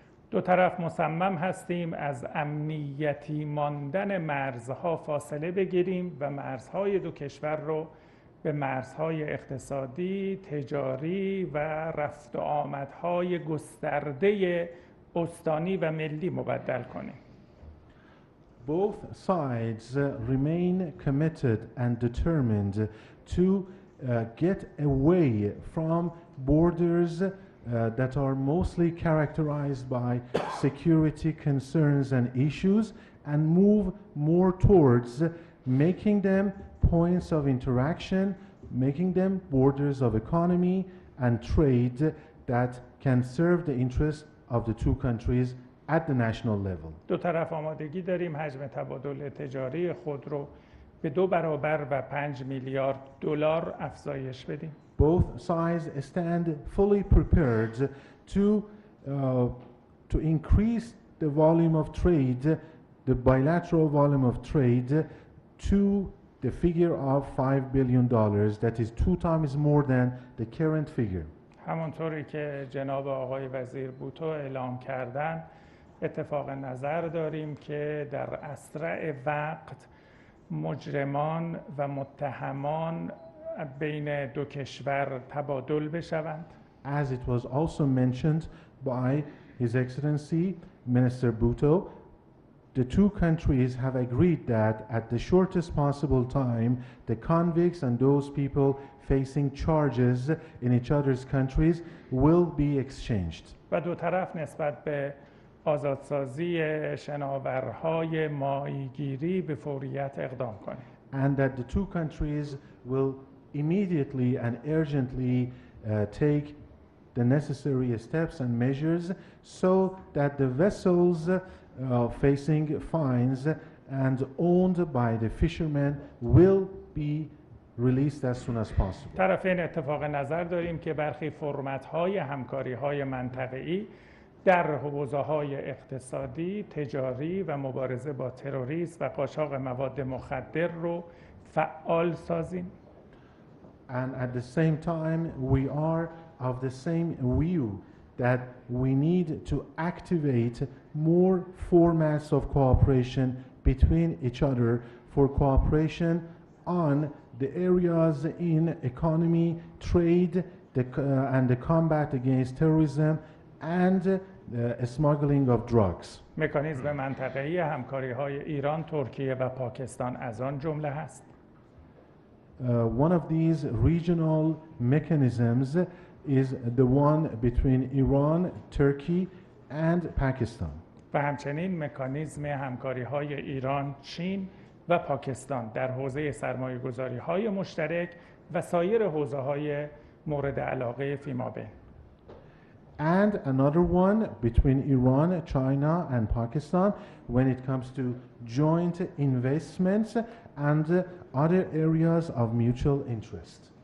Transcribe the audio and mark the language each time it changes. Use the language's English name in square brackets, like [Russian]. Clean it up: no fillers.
[Persian] دو طرف مصمم هستیم از امنیتی ماندن مرزها فاصله بگیریم و مرزهای دو کشور رو به مرزهای اقتصادی، تجاری و رفت و آمدهای گسترده استانی و ملی مبدل کنیم. [English] Both sides remain committed and determined to get away from borders that are mostly characterized by security concerns and issues and move more towards making them points of interaction, making them borders of economy and trade that can serve the interests of the two countries at the national level. [Persian] دو طرف آمادگی داریم حجم تبادل تجاری خود رو به 2 برابر و 5 میلیارد دلار افزایش بدیم. [English] Both sides stand fully prepared to increase the volume of trade, the bilateral volume of trade, to the figure of $5 billion. That is 2 times more than the current figure. [Persian] همونطوری که جناب آقای وزیر بوتو اعلام کردن اتفاق نظر داریم که در اسرع وقت مجرمان و متهمان بین دو کشور تبادل بشوند. [English] As it was also mentioned by His Excellency Minister Bhutto, the two countries have agreed that at the shortest possible time, the convicts and those people facing charges in each other's countries will be exchanged. [Persian] و دو طرف نسبت به آزادسازی شناورهای ماهیگیری به فوریت اقدام کنیم. [English] And that the two countries will immediately and urgently take the necessary steps and measures so that the vessels facing fines and owned by the fishermen will be released as soon as possible. [Persian] طرفین اتفاق نظر داریم که برخی فرمت‌های همکاری‌های منطقه‌ای در حوزه‌های اقتصادی، تجاری و مبارزه با تروریسم و قاچاق مواد مخدر رو فعال سازیم. [English] And at the same time, we are of the same view that we need to activate more formats of cooperation between each other for cooperation on the areas in economy, trade, and the combat against terrorism and smuggling of drugs. [Persian] مکانیزم منطقه‌ای همکاری‌های ایران، ترکیه و پاکستان از آن جمله است. [English] One of these regional mechanisms is the one between Iran, Turkey and Pakistan. [Persian] و همچنین مکانیزم همکاری‌های ایران، چین و پاکستان در حوزه سرمایه‌گذاری‌های مشترک و سایر حوزه‌های مورد علاقه فیمابین. [English] And another one between Iran, China and Pakistan when it comes to joint investments and other areas of mutual interest.